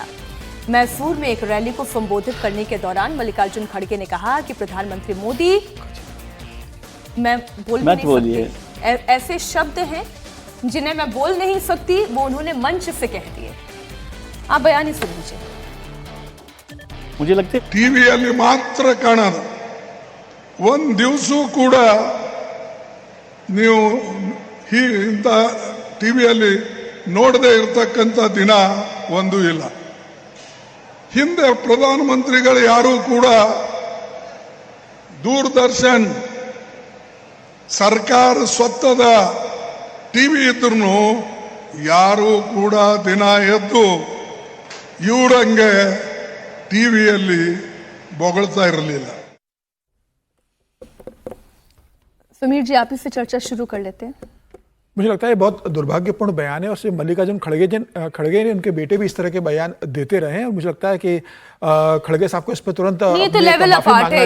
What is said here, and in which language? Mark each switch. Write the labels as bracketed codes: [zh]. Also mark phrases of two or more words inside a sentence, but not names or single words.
[hi] मैसूर में एक रैली को संबोधित करने के दौरान मल्लिकार्जुन खड़गे ने कहा कि प्रधानमंत्री मोदी, मैं बोल नहीं सकती, ऐसे शब्द हैं जिन्हें मैं बोल नहीं सकती, वो उन्होंने मंच से कह दिए। आप बयान ही सुन लीजिए। मुझे लगता है [kn] ಟಿವಿ ಮಾತ್ರ ಕಾಣೋದು ಒಂದು ದಿವಸ ಕೂಡ ನೀವು ಇಂಥ ಟಿವಿಯಲ್ಲಿ ನೋಡದೇ ಇರತಕ್ಕಂಥ ದಿನ ಒಂದು ಇಲ್ಲ. ಹಿಂದೆ ಪ್ರಧಾನಮಂತ್ರಿಗಳು ಯಾರು ಕೂಡ ದೂರದರ್ಶನ್ ಸರ್ಕಾರ ಸ್ವತ್ತದ ಟಿವಿ ಇದ್ರೂ ಯಾರು ಕೂಡ ದಿನ ಎದ್ದು ಇವರಂಗೆ ಟಿವಿಯಲ್ಲಿ ಬೊಗಳ್ತಾ ಇರಲಿಲ್ಲ. [hi] समीर जी, आप इससे चर्चा शुरू कर लेते हैं। मुझे लगता है बहुत दुर्भाग्यपूर्ण बयान है, और सिर्फ मल्लिकार्जुन खड़गे ने उनके बेटे भी इस तरह के बयान देते रहे हैं, और मुझे लगता है कि खड़गे साहब को इस पर तुरंत ये तो लेवल अपार्ट है।